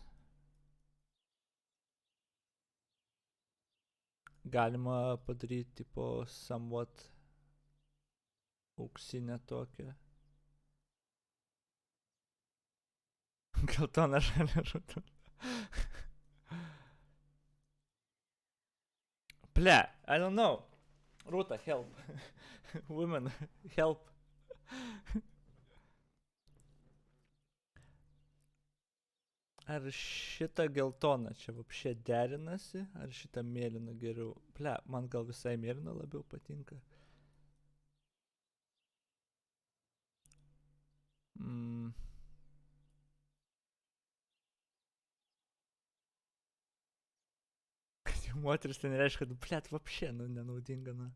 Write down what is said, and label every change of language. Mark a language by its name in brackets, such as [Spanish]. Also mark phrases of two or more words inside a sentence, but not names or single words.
[Lithuanian] Galima padaryti, tipo, somewhat auksinę tokią. Geltona žalia rūta. [English] Ple, I don't know. Rūta, help. Women, help. [Lithuanian] Ar šita geltona čia vapšė derinasi, ar šita mėlyna geriau? Ple, man gal visai mėlyna labiau patinka. Kad jau moteris tai nereiškia, kad, ple, vapšė, nu, nenaudinga, nu.